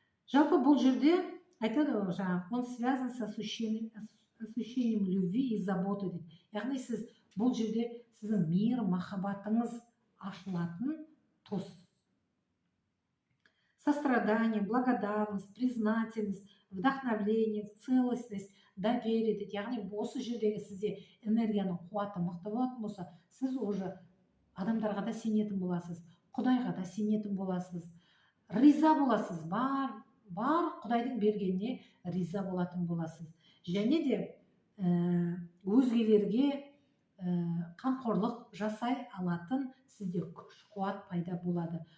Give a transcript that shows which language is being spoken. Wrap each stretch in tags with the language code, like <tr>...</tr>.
<kk>Жалпы бұл жерде айтады ғой, жаңағы,</kk> <ru>он связан с ощущением любви и заботы</ru> <kk>дейді. Яғни сіз бұл жерде сіздің мейір, махаббатыңыз ашылатын тұс.</kk> <ru>Сострадание, благодарность, признательность, вдохновление, целостность, доверие</ru> <kk>дейді. Яғни осы жердегі сізде энергияның қуаты мықты болатын болса, сіз уже адамдарға да сенетін боласыз, Құдайға да сенетін боласыз, риза боласыз, бар Құдайдың бергеніне риза болатын боласыз. Және де өзгелерге қамқорлық жасай алатын сізде күш қуат пайда болады.</kk>